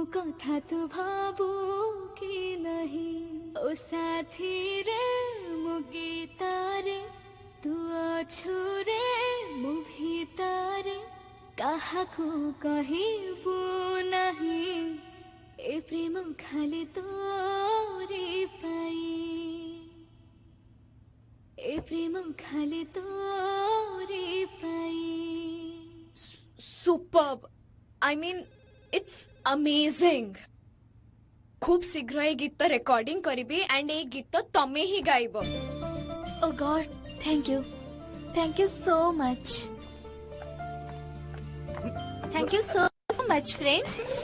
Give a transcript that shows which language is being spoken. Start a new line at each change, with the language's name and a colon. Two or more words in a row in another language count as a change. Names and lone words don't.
Odia: କଥା ତ ଭାବୁ କି ନାହିଁ ଓ ସାଥୀ ରେ ମୋ ଗୀତାରେ ତୁ ଅଛୁରେ ମୋ ଭିତର କାହାକୁ କହିବୁ ନାହିଁ ଏ ପ୍ରେମ ଖାଲି ତୋରେ ପାଇଁ ଏ ପ୍ରେମ ଖାଲି ତୋରେ ପାଇଁ ए प्रेम खाली तोरे पाई।
English: Superb I mean it's amazing.
Odia: ଖୁବ ଶୀଘ୍ର ଏ ଗୀତ ରେକର୍ଡିଂ କରିବି ଏଣ୍ଡ ଏ ଗୀତ ତମେ ହିଁ ଗାଇବ।
English: Oh God thank you so much thank you so much friend।